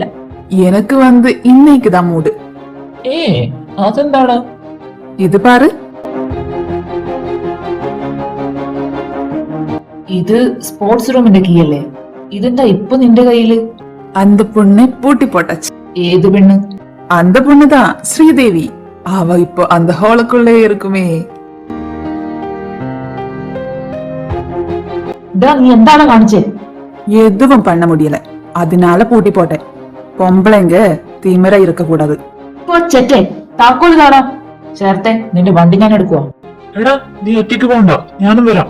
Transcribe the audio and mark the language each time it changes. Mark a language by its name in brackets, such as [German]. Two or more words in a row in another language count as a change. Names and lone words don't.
[Tamil] எனக்கு வந்து இன்னைக்குதான் மூடு. [Malayalam] അതെന്താടാ? [Tamil] இது பாரு, [Malayalam] ഇത് സ്പോർട്സ് റൂമിന്റെ കീ അല്ലേ? ഇതെന്താ ഇപ്പൊ നിന്റെ കയ്യില്? [Tamil] அந்த பொண்ணை பூட்டி போட்டாச்சு. [Malayalam] ഏത് പെണ്ണ്? [Tamil] அந்த பொண்ணுதான் ஸ்ரீதேவி. அவ இப்போ அந்த ஹாலுக்குள்ளே இருக்குமே. [Malayalam] നീ എന്താണ് കാണിച്ചേ? [Tamil] எதுவும் பண்ண முடியல, அதனால பூட்டி போட்டேன். பொம்பளைங்க திமிர இருக்க கூடாது. [Malayalam] കൊച്ചേ, താക്കോല് താടാ. ചേർത്തെ, നിന്റെ വണ്ടി ഞാൻ എടുക്കുവാ. എടാ, നീ ഒറ്റയ്ക്ക് പോണ്ട, ഞാനും വരാം.